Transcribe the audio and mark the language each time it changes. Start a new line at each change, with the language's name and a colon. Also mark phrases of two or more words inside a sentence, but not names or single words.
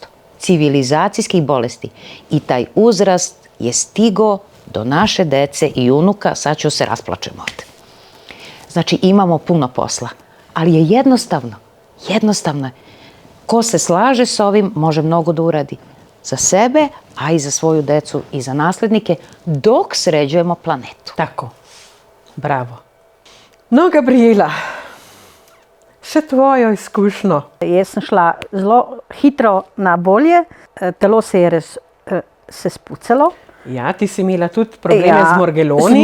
Serbian: Civilizacijskih bolesti i taj uzrast je stigo do naše dece i unuka, sad ću se rasplačem ovde. Znači imamo puno posla, ali je jednostavno je. Ko se slaže s ovim može mnogo da uradi za sebe, a i za svoju decu i za naslednike, dok sređujemo planetu. Tako, bravo.
Slovenian: No, Gabriela, še tvojo izkušnjo? Jaz sem šla zelo hitro na bolje, telo se je se spucalo. Ja, ti si imela tudi probleme z morgeloni.